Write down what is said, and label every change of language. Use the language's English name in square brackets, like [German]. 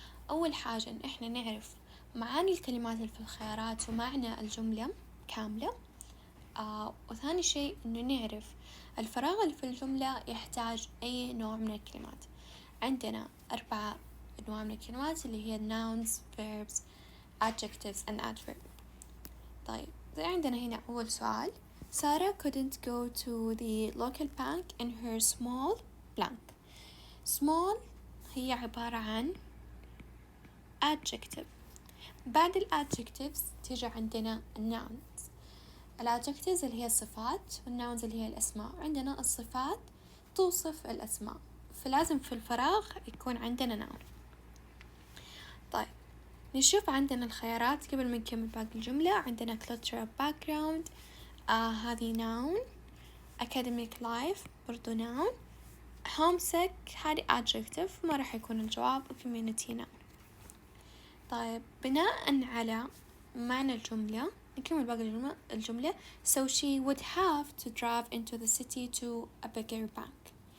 [Arabic] أول حاجة إن إحنا نعرف معاني الكلمات اللي في الخيارات ومعنى الجملة كاملة. وثاني شيء إنه نعرف الفراغ اللي في الجملة يحتاج أي نوع من الكلمات. عندنا 4 أنواع من الكلمات اللي هي [English] nouns, verbs, adjectives and adverbs. [Arabic] طيب زي عندنا هنا أول سؤال: [English] Sarah couldn't go to the local bank in her small blank. [Arabic] small هي عبارة عن adjective. بعد الadjectives تيجي عندنا nouns. الadjectives اللي هي الصفات والnouns اللي هي الأسماء. عندنا الصفات توصف الأسماء، فلازم في الفراغ يكون عندنا noun. طيب نشوف عندنا الخيارات قبل ما نكمل باقي الجملة. [English] عندنا cultural background هذه noun. academic life برضو noun. [Arabic] homesick هذه adjective ما راح يكون الجواب. [English] community noun. [Arabic] طيب بناء على معنى الجملة نكمل باقي الجملة. [English] so she would have to drive into the city to a bigger bank.